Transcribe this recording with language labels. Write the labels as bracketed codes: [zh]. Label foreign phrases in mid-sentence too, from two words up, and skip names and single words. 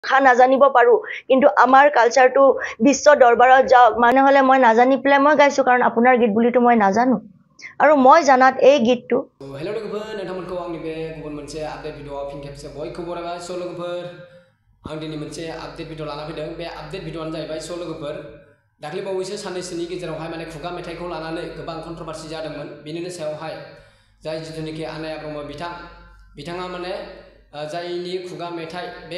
[as] খা নাজানিব পাৰো কিন্তু আমাৰ কালচাৰটো বিশ্ব দৰবাৰত যাওক মানে হলে মই নাজানি পেলাই মই গাইছো কাৰণ আপোনাৰ গীত বুলিতো মই নাজানো আৰু মই জানাত এই গীতটো [brx] हेलो लोगोफोर नोंथांमोनखौ आंनि बे गुबुन मोनसे [en] update video [brx] फिन खेबसे बयखौबो बरायबाय स' लोगोफोर आं दिनै मोनसे [en] update video [brx] लाना फैदों बे [en] update video [brx] जाहैबाय स' लोगोफोर दाख्लै बावैसो साननैसोनि गेजेरावहाय माने खुगा मेथाइखौ लानानै गोबां कन्ट्रभार्सि जादोंमोन बेनिनो सायावहाय जाय जिथुनिखि आनाया ब्रह्म बिथाङा माने जायनि खुगा मेथाइ बे